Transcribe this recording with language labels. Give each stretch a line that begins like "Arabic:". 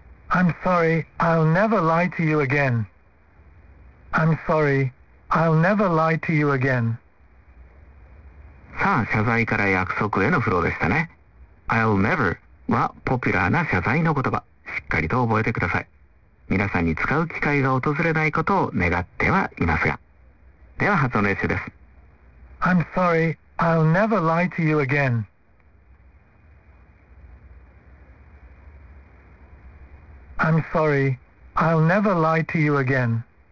English: I'm sorry, I'll never lie to you again. I'm sorry, I'll never lie to you again.
Japanese: さあ、謝罪から約束へのフローでしたね。I'll never はポピュラーな謝罪の言葉。しっかりと覚えてください。皆さんに使う機会が訪れないことを願ってはいますが、では発音練習です。
English: I'm sorry, I'll never lie to you again. I'm sorry, I'll never lie to you again.